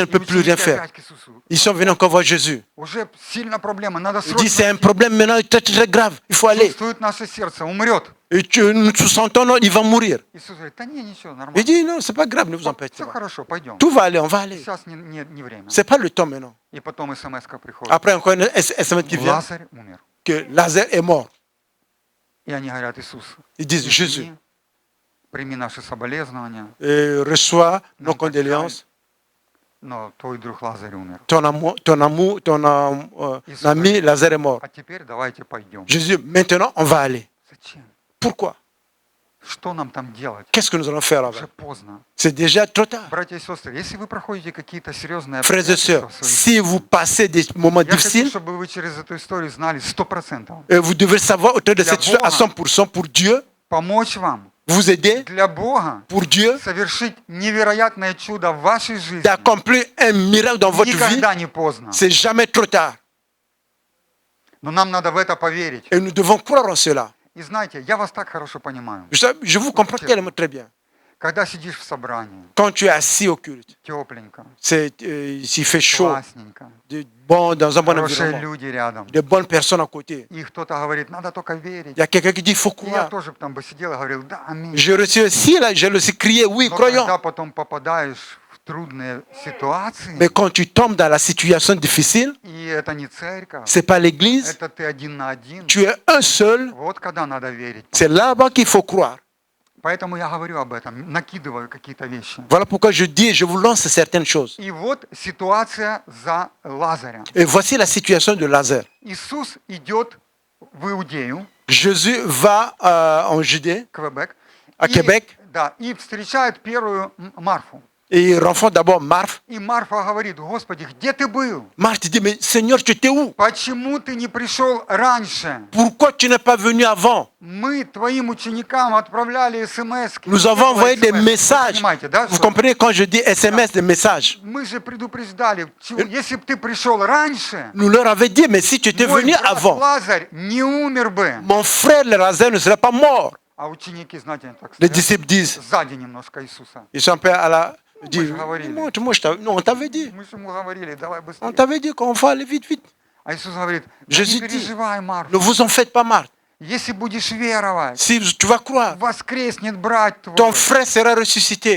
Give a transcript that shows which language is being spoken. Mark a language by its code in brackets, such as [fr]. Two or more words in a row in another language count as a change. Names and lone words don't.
[ru] И [fr] peuvent plus [ru] ученики [fr] rien faire. [ru] опять к Иисусу. [fr] Ils sont venus encore voir Jésus. [ru] Уже сильно проблема, надо [fr] Il dit, c'est [ru] срочно. [fr] un problème maintenant très, très grave. Il faut aller. [ru] Чувствует наше сердце, умрет. [fr] Et nous sentons, non, il va mourir. [ru] Иисус говорит, да не, ничего, [fr] Il [ru] нормально. [fr] dit, non, c'est pas grave, ne vous empêchez [ru] Все [fr] pas. [ru] хорошо, пойдем. [fr] Tout va aller, on va aller. [ru] Сейчас не время. [fr] C'est pas le temps maintenant. [ru] И потом СМС-ка приходит. [fr] Après, encore un SMS qui vient, [ru] Лазарь умер. [fr] que Lazare est mort. [ru] И они говорят, Иисус, [fr] Ils disent, Jésus, [ru] извини, прими наши соболезнования, [fr] reçois nos Non, condoléances. [ru] но твой друг Лазарь умер. [fr] Ton ami Lazare est mort. [ru] А теперь давайте пойдем. [fr] Jésus, maintenant, on va aller. [ru] Зачем? [fr] Pourquoi? [ru] Что нам там делать? [fr] Qu'est-ce que nous allons faire [ru] Уже [fr] là-bas? [ru] поздно. [fr] C'est déjà trop tard. [ru] Братья и сестры, если вы проходите какие-то серьезные [fr] Frères et [ru] обстоятельства [fr] sœurs, [ru] в своей [fr] si vous passez des moments [ru] Я хочу, [fr] difficiles, [ru] чтобы вы через эту историю знали 100%. [fr] vous devez savoir autour de [ru] Для [fr] cette situation à [ru] Бога. [fr] 100% pour Dieu, [ru] Помочь вам, [fr] vous aider, [ru] для Бога, [fr] pour Dieu, [ru] совершить невероятное чудо в вашей жизни. [fr] d'accomplir un miracle dans votre vie. [ru] Никогда не поздно. [fr] C'est jamais trop tard. [ru] Но нам надо в это поверить. [fr] Et nous devons croire en cela. [ru] И знаете, я вас так хорошо понимаю. [fr] Je vous comprends tellement très bien. [ru] Когда сидишь в собрании, [fr] Quand tu es assis au culte, [ru] тепленько, [fr] s'il fait chaud, [ru] классненько, [fr] dans un bon [ru] хорошие [fr] environnement, [ru] люди рядом, [fr] de bonnes personnes à côté. [ru] и кто-то говорит, надо только верить. [fr] Il y a quelqu'un qui dit, il faut [ru] И я [fr] croire. [ru] тоже там бы сидел и говорил, да, аминь. [fr] J'ai reçu aussi, là, j'ai aussi crié, oui, [ru] Но [fr] croyons. [ru] когда потом попадаешь в трудные ситуации, [fr] Mais quand tu tombes dans la situation difficile, [ru] и это не церковь, [fr] c'est pas l'église, [ru] это ты один на один, [fr] tu es un seul, [ru] вот когда надо верить. [fr] c'est là-bas qu'il faut croire. [ru] Поэтому я говорю об этом, накидываю какие-то вещи. [fr] Voilà pourquoi je dis et je vous lance certaines choses. [ru] И вот ситуация за Лазаря. [fr] Et voici la situation de Lazare. [ru] Иисус идет в Иудею, [fr] Jésus va en Judée, [ru] Квебек, [fr] à Québec, [ru] да, и встречает первую Марфу. [fr] et il rencontre d'abord Marthe. [ru] И Марфа говорит: Господи, где ты был? [fr] Marthe dit, mais Seigneur, tu étais où? [ru] Почему ты не пришел раньше? [fr] Pourquoi tu n'es pas venu avant? [ru] Мы твоим ученикам отправляли смс. [fr] Nous avons envoyé des messages. Vous comprenez quand je dis SMS, des messages? [ru] Мы же предупреждали, если бы ты пришел раньше, [fr] Nous leur avions dit, mais si tu étais [ru] мой [fr] venu [ru] брат [fr] avant, [ru] Лазарь не умер бы. [fr] mon frère Lazare ne serait pas mort. [ru] А ученики, знаете, так [fr] Les [ru] стоят [fr] disciples disent, [ru] сзади немножко Иисуса. [fr] ils sont prêts à la... Disent, [ru] говорили. [fr] non, non, on t'avait dit. [ru] Мы же ему говорили: давай [fr] On [ru] быстрее. [fr] t'avait dit qu'on va aller vite, vite. [ru] А Иисус говорит: да [fr] Jésus [ru] не [fr] dit, [ru] переживай, Марфа. [fr] ne vous en faites pas, Marthe. [ru] Если будешь веровать, [fr] Si tu vas croire, [ru] воскреснет брат твой. [fr] ton frère sera ressuscité.